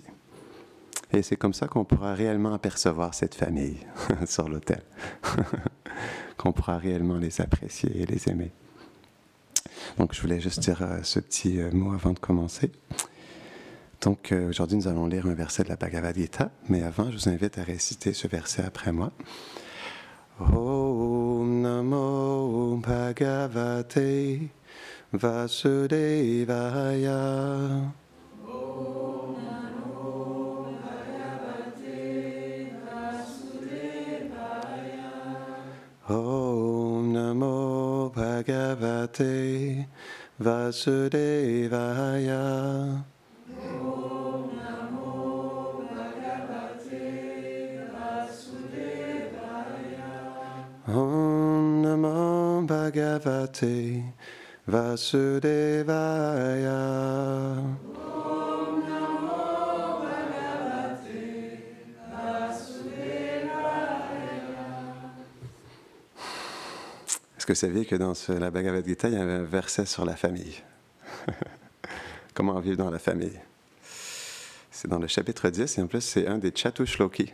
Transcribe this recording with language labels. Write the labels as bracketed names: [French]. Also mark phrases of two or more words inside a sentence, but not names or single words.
[French] Et c'est comme ça qu'on pourra réellement apercevoir cette famille sur l'autel, qu'on pourra réellement les apprécier et les aimer. Donc je voulais juste dire ce petit mot avant de commencer. Donc aujourd'hui nous allons lire un verset de la Bhagavad Gita, mais avant je vous invite à réciter ce verset après moi. [Sanskrit] ॐ नमो भगवते वासुदेवाय. ॐ नमो भगवते वासुदेवाय. ॐ नमो भगवते वासुदेवाय. ॐ नमो भगवते वासुदेवाय. [French] Est-ce que vous saviez que dans la Bhagavad Gita, il y avait un verset sur la famille? Comment vivre dans la famille? C'est dans le chapitre 10, et en plus, c'est un des Chatushloki.